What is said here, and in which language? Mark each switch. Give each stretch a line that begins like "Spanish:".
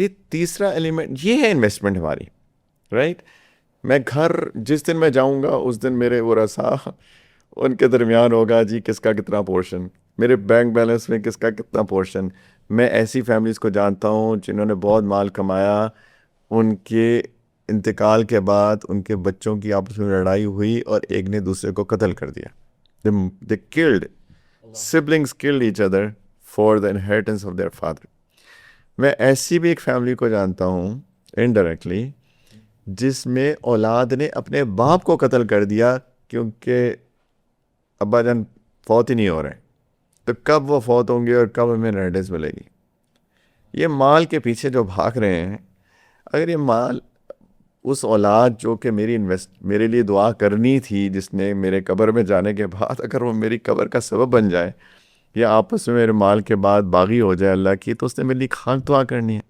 Urdu: تیسرا ایلیمنٹ یہ ہے انویسٹمنٹ ہماری, رائٹ؟ میں گھر جس دن میں جاؤں گا اس دن میرے ورثاء ان کے درمیان ہوگا جی کس کا کتنا پورشن, میرے بینک بیلنس میں کس کا کتنا پورشن. میں ایسی فیملیز کو جانتا ہوں جنہوں نے بہت مال کمایا, ان کے انتقال کے بعد ان کے بچوں کی آپس میں لڑائی ہوئی اور ایک نے دوسرے کو قتل کر دیا.
English: They killed, siblings killed each other for the inheritance of their father.
Urdu: میں ایسی بھی ایک فیملی کو جانتا ہوں انڈائریکٹلی جس میں اولاد نے اپنے باپ کو قتل کر دیا کیونکہ ابا جان فوت ہی نہیں ہو رہے، تو کب وہ فوت ہوں گے اور کب ہمیں انہیریٹنس ملے گی؟ یہ مال کے پیچھے جو بھاگ رہے ہیں، اگر یہ مال اس اولاد جو کہ میرے لیے دعا کرنی تھی، جس نے میرے قبر میں جانے کے بعد اگر وہ میری قبر کا سبب بن جائے یا آپس میں میرے مال کے بعد باغی ہو جائے اللہ کی، تو اس نے میرے لیے خاک دعا کرنی ہے۔